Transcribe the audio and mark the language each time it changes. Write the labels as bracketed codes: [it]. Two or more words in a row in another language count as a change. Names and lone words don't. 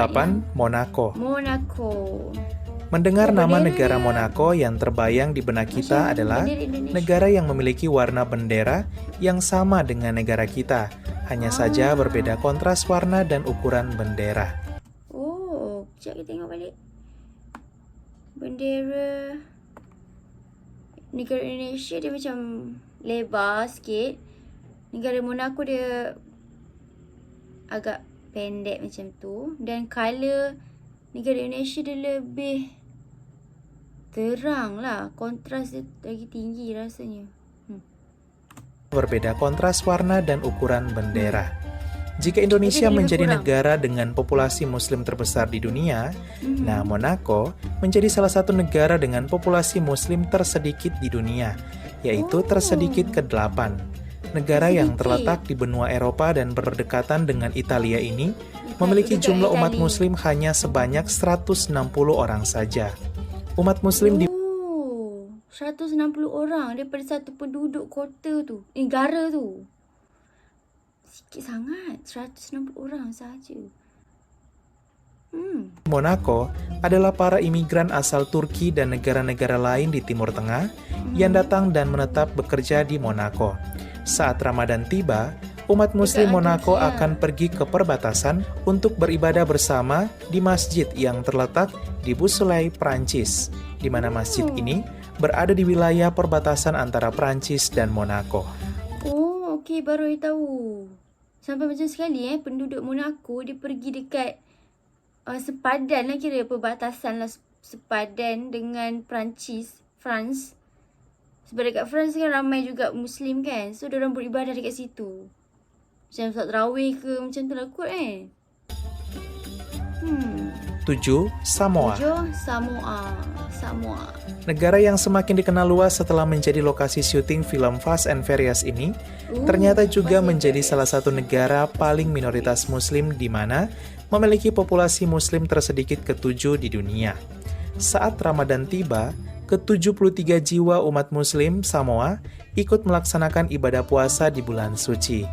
[id] Monaco. Monaco. Mendengar nama negara Monaco, yang terbayang di benak kita adalah negara yang memiliki warna bendera yang sama dengan negara kita. Hanya saja berbeda kontras warna dan ukuran bendera. Oh, [ms] sekejap kita tengok balik. Bendera negara Indonesia dia macam lebar sikit. Negara Monaco dia agak pendek macam tu. Dan colour negara Indonesia dia lebih terang lah. Kontras dia lagi tinggi rasanya. [id] Berbeda kontras warna dan ukuran bendera. Jika Indonesia menjadi negara dengan populasi muslim terbesar di dunia, nah Monaco menjadi salah satu negara dengan populasi muslim tersedikit di dunia, yaitu tersedikit ke-8. Negara yang terletak di benua Eropa dan berdekatan dengan Italia ini memiliki jumlah umat muslim hanya sebanyak 160 orang saja. Umat muslim di [ms] 160 orang daripada satu penduduk kota tu, negara tu. Sikit sangat, 160 orang sahaja. [id] Monaco adalah para imigran asal Turki dan negara-negara lain di Timur Tengah yang datang dan menetap bekerja di Monaco. Saat Ramadan tiba, umat Muslim Monaco akan pergi ke perbatasan untuk beribadah bersama di masjid yang terletak di Beausoleil, Prancis, di mana masjid ini berada di wilayah perbatasan antara Prancis dan Monaco. [ms] Oh, okey, baru saya tahu. Sampai macam sekali penduduk Monaco dia pergi dekat sepadan lah, kira perbatasan lah, sepadan dengan Perancis, France. Sebab dekat France kan ramai juga Muslim kan. So, diorang beribadah dekat situ. Macam solat tarawih ke, macam tu lah kot [id] 7. Samoa. 7. Samoa. Negara yang semakin dikenal luas setelah menjadi lokasi syuting film Fast and Furious ini, ternyata juga menjadi salah satu negara paling minoritas Muslim di mana memiliki populasi Muslim tersedikit ke-7 di dunia. Saat Ramadan tiba, ke-73 jiwa umat Muslim Samoa ikut melaksanakan ibadah puasa di bulan suci.